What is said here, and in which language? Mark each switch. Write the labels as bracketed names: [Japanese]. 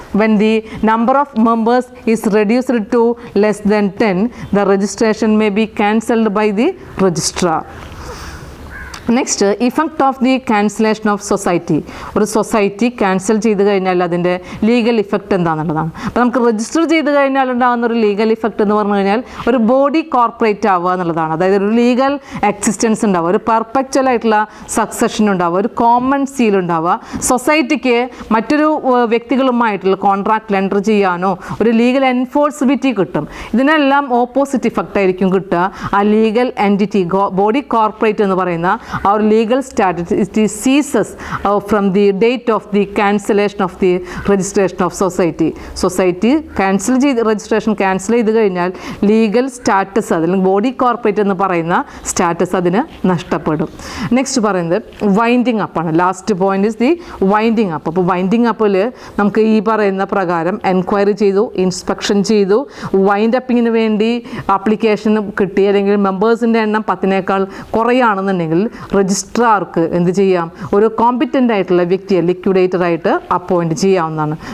[English] When the number of members is reduced to less than 10, the registration may be cancelled by the registrar. Next effect of the cancellation of society. [Malayalam] ഒരു society cancel ചെയ്ത് കഴിഞ്ഞാൽ അതിൻ്റെ legal effect എന്താണെന്നുള്ളതാണ്. അപ്പോൾ നമുക്ക് register ചെയ്ത് കഴിഞ്ഞാൽ ഉണ്ടാകുന്ന ഒരു ലീഗൽ ഇഫക്റ്റ് എന്ന് പറഞ്ഞു കഴിഞ്ഞാൽ ഒരു ബോഡി കോർപ്പറേറ്റ് ആവുക എന്നുള്ളതാണ്. അതായത് ഒരു ലീഗൽ എക്സിസ്റ്റൻസ് ഉണ്ടാവുക, ഒരു പെർപെക്ച്വൽ ആയിട്ടുള്ള സക്സഷൻ ഉണ്ടാവുക, ഒരു കോമൺ സീൽ ഉണ്ടാവുക, സൊസൈറ്റിക്ക് മറ്റൊരു വ്യക്തികളുമായിട്ടുള്ള കോൺട്രാക്ട് എൻ്റർ ചെയ്യാനോ ഒരു ലീഗൽ എൻഫോഴ്സിബിലിറ്റി കിട്ടും. ഇതിനെല്ലാം ഓപ്പോസിറ്റ് ഇഫക്റ്റ് ആയിരിക്കും കിട്ടുക. ആ ലീഗൽ എൻറ്റിറ്റി ബോഡി കോർപ്പറേറ്റ് എന്ന് പറയുന്ന [English] our legal status it ceases from the date of the cancellation of the registration of society. [Malayalam] Society cancel ചെയ്ത് രജിസ്ട്രേഷൻ ക്യാൻസൽ ചെയ്ത് കഴിഞ്ഞാൽ ലീഗൽ സ്റ്റാറ്റസ് അതിൽ ബോഡി കോർപ്പറേറ്റ് എന്ന് പറയുന്ന സ്റ്റാറ്റസ് അതിന് നഷ്ടപ്പെടും. നെക്സ്റ്റ് പറയുന്നത് വൈൻഡിങ് അപ്പാണ്. [English] Last point is the winding up. [Malayalam] അപ്പോൾ വൈൻഡിങ് അപ്പിൽ നമുക്ക് ഈ പറയുന്ന പ്രകാരം എൻക്വയറി ചെയ്തു, ഇൻസ്പെക്ഷൻ ചെയ്തു, വൈൻഡ് അപ്പിങ്ങിന് വേണ്ടി ആപ്ലിക്കേഷൻ കിട്ടി അല്ലെങ്കിൽ മെമ്പേഴ്സിൻ്റെ എണ്ണം 10നേക്കാൾ കുറയാണെന്നുണ്ടെങ്കിൽ രജിസ്ട്രാർക്ക് എന്ത് ചെയ്യാം, ഒരു കോമ്പിറ്റൻ്റ് ആയിട്ടുള്ള വ്യക്തിയെ ലിക്വിഡേറ്ററായിട്ട് അപ്പോയിൻറ്റ് ചെയ്യാവുന്നതാണ്.